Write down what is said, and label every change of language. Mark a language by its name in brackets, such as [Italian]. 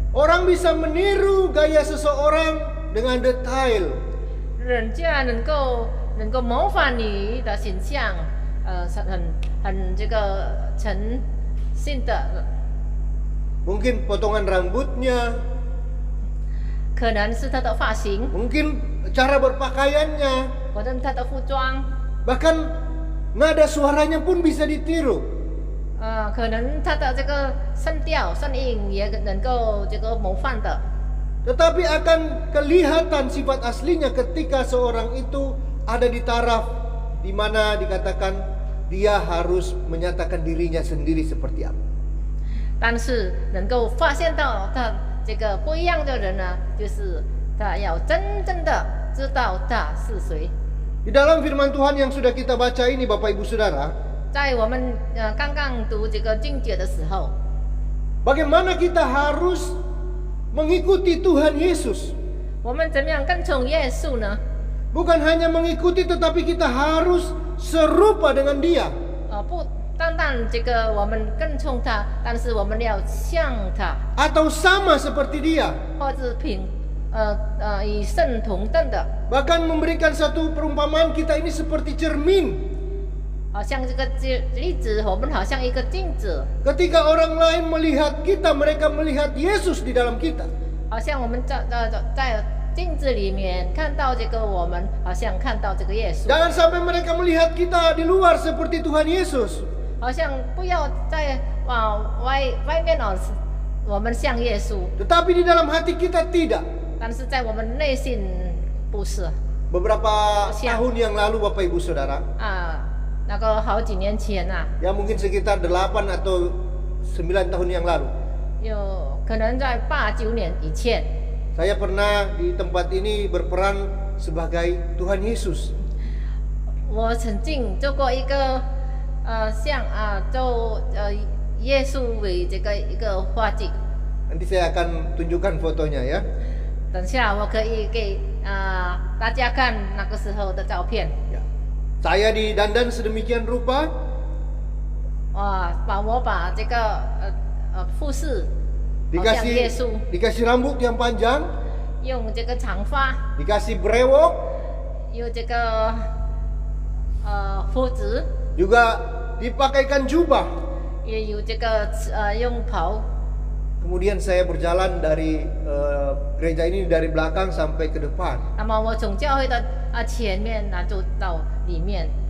[Indonesian] Orang bisa meniru gaya seseorang dengan detail. [Chinese] 人家能够模仿你的形象，很这个诚信的， [Indonesian] Mungkin potongan rambutnya, [Chinese] 可能是他的发型， [Indonesian] mungkin cara berpakaiannya, [Chinese] 或者他的服装， [Indonesian] bahkan nada suaranya pun bisa ditiru. [Chinese] 可能他的这个声调、声音也能够这个模仿的。 [Indonesian] Tetapi akan kelihatan sifat aslinya ketika seorang itu ada di taraf di mana dikatakan dia harus menyatakan dirinya sendiri seperti apa. [Chinese] 但是能够发现到他这个不一样的人呢，就是他要真正的知道他是谁。 [Indonesian] Di dalam firman Tuhan yang sudah kita baca ini Bapak Ibu Saudara, [Chinese] 在我们刚刚读这个经节的时候， [Indonesian] bagaimana kita harus mengikuti Tuhan Yesus? [Chinese] 我们怎么样跟从耶稣呢？ [Indonesian] Bukan hanya mengikuti tetapi kita harus serupa dengan Dia. [Chinese] 不单单这个我们跟从他，但是我们要像他， [Indonesian] Atau sama seperti Dia. [Chinese] 或者与圣同等的， [Indonesian] Bahkan memberikan satu perumpamaan kita ini seperti cermin. [Chinese] 好像这个例子，我们好像一个镜子， [Indonesian] Ketika orang lain melihat kita, mereka melihat Yesus di dalam kita. [Chinese] 好像我们在镜子里面看到这个我们，好像看到这个耶稣， [Indonesian] Jangan sampai mereka melihat kita di luar seperti Tuhan Yesus. [Chinese] 好像不要在外面我们像耶稣， [Indonesian] Tetapi di dalam hati kita tidak. [Chinese] 但是在我们内心不是 [Indonesian] Beberapa Siap. tahun yang lalu Bapak Ibu Saudara, [Chinese] 那个好几年前啊， [Indonesian] ya mungkin sekitar 8 atau 9 tahun yang lalu, [Chinese] 有可能在8、9年以前， [Indonesian] saya pernah di tempat ini berperan sebagai Tuhan Yesus. [Chinese] 我曾经做过一个像做耶稣为这个一个画技。 [Indonesian] Nanti saya akan tunjukkan fotonya ya. [Chinese] 等下我可以给大家看那个时候的照片。 [Indonesian] Ya. Saya didandan sedemikian rupa, [Chinese] 我把这个服饰好像耶稣， [Indonesian] dikasih rambut yang panjang, [Chinese] 用这个长发， [Indonesian] dikasih brewok, [Chinese] 有这个胡子， [Indonesian] juga dipakaikan jubah. [Chinese] 也有这个用袍。 [Indonesian] Kemudian saya berjalan dari gereja ini dari belakang sampai ke depan. [Chinese] 那么我从教会的前面就到里面。